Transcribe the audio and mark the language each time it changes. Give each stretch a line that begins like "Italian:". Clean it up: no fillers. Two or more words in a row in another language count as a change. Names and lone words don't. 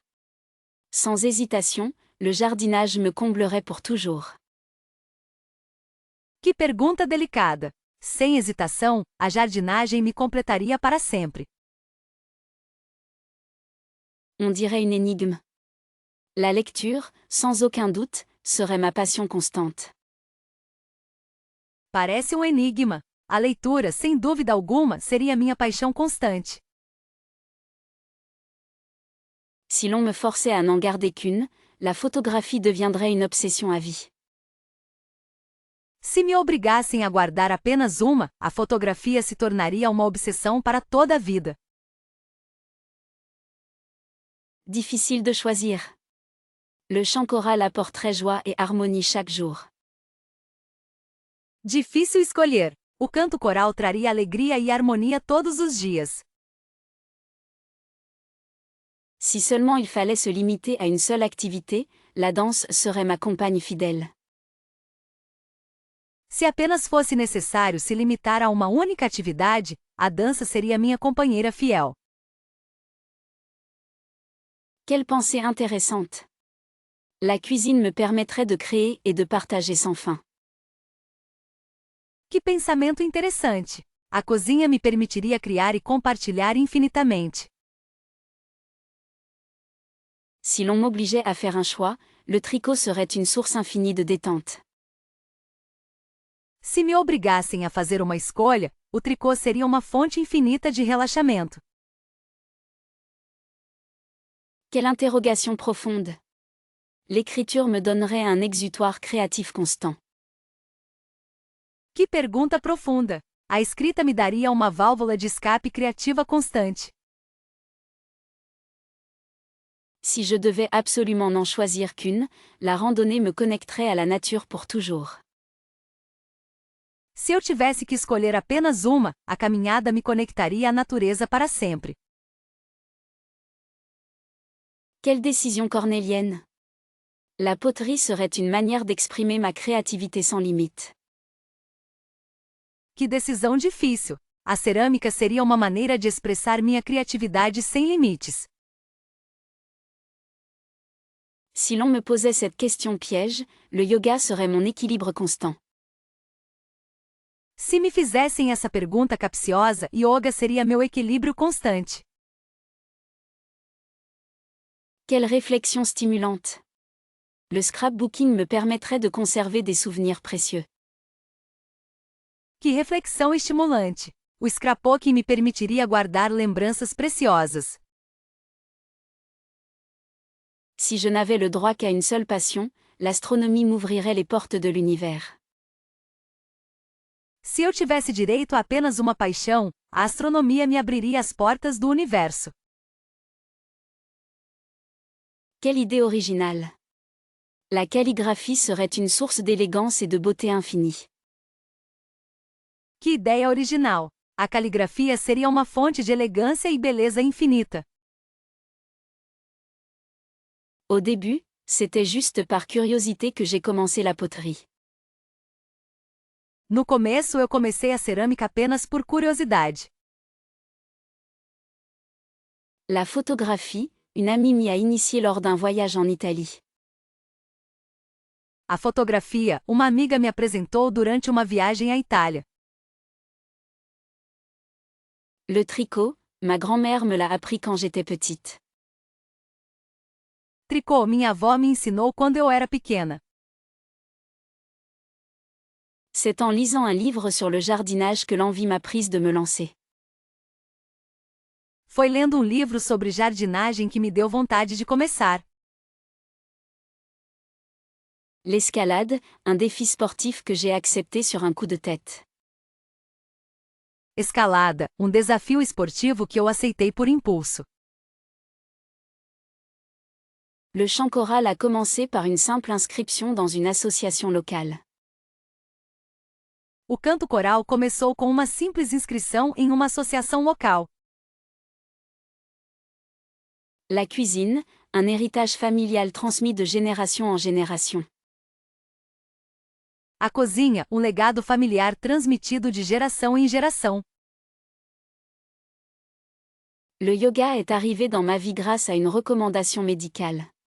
French: Sans hésitation, le jardinage me comblerait pour toujours.
Portuguese: Que pergunta delicada! Sem hesitação, a jardinagem me completaria para sempre.
French: On dirait une énigme. La lecture, sans aucun doute, serait ma passion constante.
Portuguese: Parece um enigma. A leitura, sem dúvida alguma, seria minha paixão constante.
French: Si l'on me forçait à n'en garder qu'une, la photographie deviendrait une obsession à vie.
Portuguese: Se me obrigassem a guardar apenas a fotografia se tornaria uma obsessão para toda a vida.
French: Difficile de choisir. Le chant choral apporterait joie et harmonie chaque jour.
Portuguese: Difícil escolher. O canto coral traria alegria e harmonia todos os dias.
French: Si seulement il fallait se limiter à une seule activité, la danse serait ma compagne fidèle.
Portuguese: Se apenas fosse necessário se limitar a uma única atividade, a dança seria minha companheira fiel.
French: Quelle pensée intéressante! La cuisine me permettrait de créer et de partager sans fin.
Portuguese: Que pensamento interessante! A cozinha me permitiria criar e compartilhar infinitamente.
French: Si l'on m'obligeait à faire un choix, le tricot serait une source infinie de détente.
Portuguese: Se me obrigassem a fazer uma escolha, o tricô seria uma fonte infinita de relaxamento.
French: Quelle interrogation profonde! L'écriture me donnerait un exutoire créatif constant.
Portuguese: Que pergunta profunda! A escrita me daria uma válvula de escape criativa constante.
French: Si je devais absolument n'en choisir qu'une, la randonnée me connecterait à la nature pour toujours.
Portuguese: Se eu tivesse que escolher apenas uma, a caminhada me conectaria à natureza para sempre.
French: Quelle décision cornélienne! La poterie serait une manière d'exprimer ma créativité sans limite.
Portuguese: Que decisão difícil! A cerâmica seria uma maneira de expressar minha criatividade sem limites.
French: Si l'on me posait cette question piège, le yoga serait mon équilibre constant.
Portuguese: Se me fizessem essa pergunta capciosa, yoga seria meu equilíbrio constante.
French: Quelle réflexion stimulante! Le scrapbooking me permettrait de conserver des souvenirs précieux.
Portuguese: Que reflexão estimulante! O scrapbooking me permitiria guardar lembranças preciosas.
French: Si je n'avais le droit qu'à une seule passion, l'astronomie m'ouvrirait les portes de l'univers.
Portuguese: Se eu tivesse direito a apenas uma paixão, a astronomia me abriria as portas do universo.
French: Quelle idée originale! La calligraphie serait une source d'élégance et de beauté infinie.
Portuguese: Que ideia original! A caligrafia seria uma fonte de elegância e beleza infinita.
French: Au début, c'était juste par curiosité que j'ai commencé la poterie.
Portuguese: No começo eu comecei a cerâmica apenas por curiosidade.
French: La photographie, une amie m'y a initié lors d'un voyage en Italie.
Portuguese: A fotografia, uma amiga me apresentou durante uma viagem à Itália.
French: Le tricot, ma grand-mère me l'a appris quand j'étais petite.
Portuguese: Tricô, minha avó me ensinou quando eu era pequena.
French: C'est en lisant un livre sur le jardinage que l'envie m'a prise de me lancer.
Portuguese: Foi lendo um livro sobre jardinagem que me deu vontade de começar.
French: L'escalade, un défi sportif que j'ai accepté sur un coup de tête.
Portuguese: Escalada, um desafio esportivo que eu aceitei por impulso.
French: Le chant choral a commencé par une simple inscription dans une association locale.
Portuguese: O canto coral começou com uma simples inscrição em uma associação local.
French: La cuisine, un héritage familial transmis de génération en génération.
Portuguese: A cozinha, um legado familiar transmitido de geração em geração.
French: Le yoga est arrivé dans ma vie grâce à une recommandation médicale.